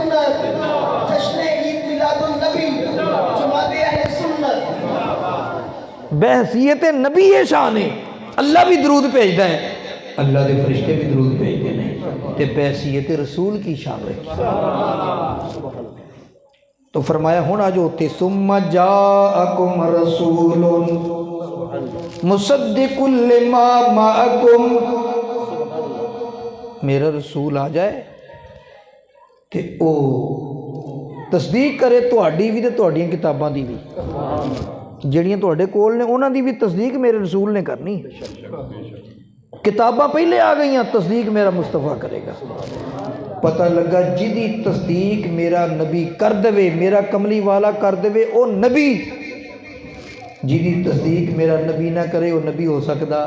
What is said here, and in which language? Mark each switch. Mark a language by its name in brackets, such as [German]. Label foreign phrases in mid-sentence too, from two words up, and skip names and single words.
[Hindi] बहसीयत नबी ये शान है। अल्लाह भी दरूद भेजता है, अल्लाह के फरिश्ते भी दरूद भेजते हैं, ते बहसीयत रसूल की शान है। [Punjabi] ਤੋ ਫ਼ਰਮਾਇਆ ਹੁਣ ਆਜ ਉੱਤੇ [Arabic] ثم جاءكم رسول مصدق لما معكم. [Punjabi] ਮੇਰਾ ਰਸੂਲ ਆ ਜਾਏ ਤੇ ਓ ਤਸਦੀਕ ਕਰੇ ਤੁਹਾਡੀ ਭੀ ਤੇ ਤੁਹਾਡੀਆਂ ਕਿਤਾਬਾਂ ਦੀ ਭੀ, ਜਿਹੜੀਆਂ ਤੁਹਾਡੇ ਕੋਲ ਨੇ ਉਨ੍ਹਾਂ ਦੀ ਭੀ ਤਸਦੀਕ ਮੇਰੇ ਰਸੂਲ ਨੇ ਕਰਨੀ। ਕਿਤਾਬਾਂ ਪਹਿਲੇ ਆ ਗਈ, ਤਸਦੀਕ ਮੇਰਾ ਮੁਸਤਫ਼ਾ ਕਰੇਗਾ। ਪਤਾ ਲਗਾ ਜਿਦੀ ਤਸਦੀਕ ਮੇਰਾ ਨਬੀ ਕਰ ਦੇਵੇ, ਮੇਰਾ ਕਮਲੀ ਵਾਲਾ ਕਰ ਦੇਵੇ, ਓ ਨਬੀ। ਜਿਦੀ ਤਸਦੀਕ ਮੇਰਾ ਨਬੀ ਨਾ ਕਰੇ ਵੋ ਨਬੀ ਹੋ ਸਕਤਾ।